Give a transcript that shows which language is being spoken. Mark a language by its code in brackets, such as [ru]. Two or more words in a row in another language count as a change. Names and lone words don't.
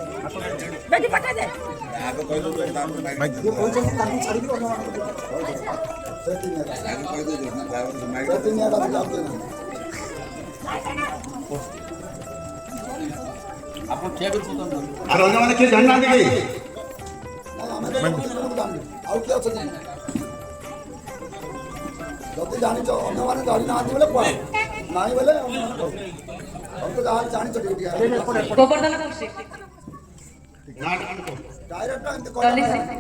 [or] আর ଅନ୍ୟମାନେ କିଏ ଜାଣିନାହାନ୍ତି କି ଆଉ କିଏ ଅଛନ୍ତି ଯଦି ଜାଣିଛ ଅନ୍ୟମାନେ ଜାଣିନାହାନ୍ତି ବୋଲେ କୁହ ନାହିଁ ବୋଲେ [hi] तो जहाँ जानी चाहिए [or] ଗୋବର୍ଦ୍ଧନ କହୁଛି [hi] डायरेक्ट चलिए।